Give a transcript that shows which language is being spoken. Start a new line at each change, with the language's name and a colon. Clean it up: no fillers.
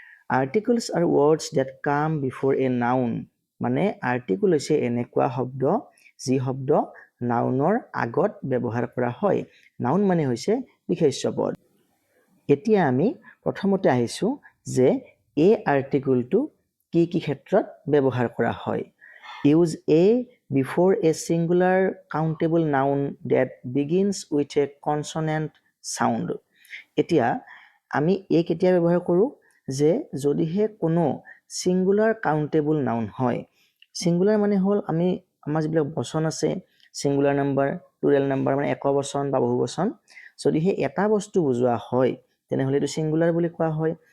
Assamese: Articles আৰু
English: words that come before a noun,
Assamese: মানে আৰ্টিকল হৈছে এনেকুৱা শব্দ যি শব্দ নাউনৰ আগত ব্যৱহাৰ কৰা হয়। নাউন মানে হৈছে বিশেষ্য পদ। এতিয়া আমি প্ৰথমতে আহিছোঁ যে এই আৰ্টিকলটো কি কি ক্ষেত্ৰত ব্যৱহাৰ কৰা হয়।
English: Use a before a singular countable noun that begins with a consonant sound.
Assamese: এতিয়া আমি এই কেতিয়া ব্যৱহাৰ কৰোঁ যে যদিহে কোনো ছিংগুলাৰ কাউণ্টেবল নাউন হয়। ছিংগুলাৰ মানে হ'ল আমাৰ যিবিলাক বচন আছে, ছিংগুলাৰ নাম্বাৰ, প্লুৰেল নাম্বাৰ মানে একবচন বা বহুবচন, যদিহে এটা বস্তু বুজোৱা হয় তেনেহ'লে এইটো ছিংগুলাৰ বুলি কোৱা হয়।